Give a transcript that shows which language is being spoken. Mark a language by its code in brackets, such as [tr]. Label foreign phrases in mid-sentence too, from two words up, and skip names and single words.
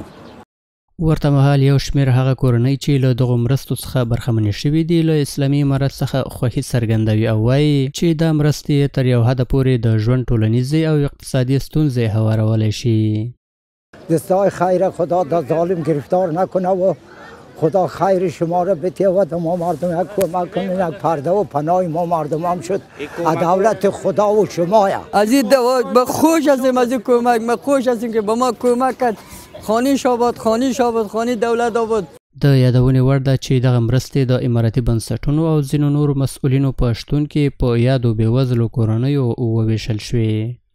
[ps] ورته مهال یو شمېر هغه کورنۍ چې له دغو مرستو څخه برخمنې شوي دي له اسلامي امارت څخه خوښي څرګندوي او وایي چې دا مرستې تر یو حده پورې د ژوند ټولنیزې او اقتصادي ستونزې هوارولی شي. [fa] دستای خیر خدا دا ظالم گرفتار نکنه و خدا خیر شما را بده و ما مردم یک کمک کنیم، یک پرده و پناه ما مردم هم شد دولت خدا و شما. از این ما خوش هستیم از این کمک، ما خوش هستیم که به ما کمک کرد. خانیش آباد، خانیش آباد، خانی دولت آباد. [ps] د یادونې وړ ده چې دغه مرستې د اماراتي بنسټونو او ځینو نورو مسؤلینو په شتون کې په یادو بېوزلو کورنیو وویشل شوې.